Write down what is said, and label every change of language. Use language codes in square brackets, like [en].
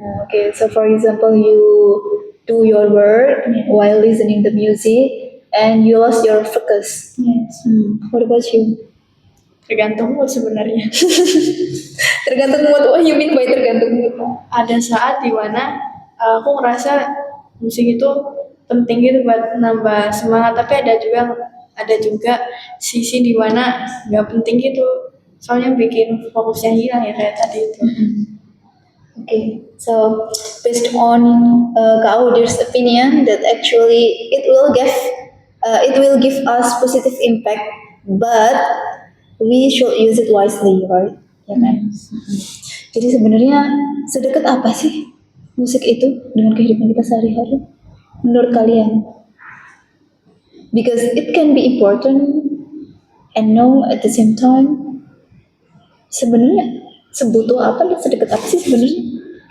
[en] Okay, so for example, you do your work while listening the music and you lost your focus. Yes. What about you? [id] Tergantung mood sebenarnya. Tergantung mood. [en] What you mean by [id] tergantung mood? Ada saat dimana aku ngerasa musik itu penting gitu buat nambah semangat, tapi ada juga sisi dimana nggak penting gitu. soalnya bikin fokusnya hilang ya kayak tadi itu. [en] Okay, so based on Kak Audir's opinion that actually it will give us positive impact, but we should use it wisely, right? [id] Ya kan? Jadi sebenarnya sedekat apa sih musik itu dengan kehidupan kita sehari-hari? Menurut kalian? [en] Because it can be important and no at the same time. [id] Sebenarnya sebutuh apa dan sedekat apa sih sebenarnya?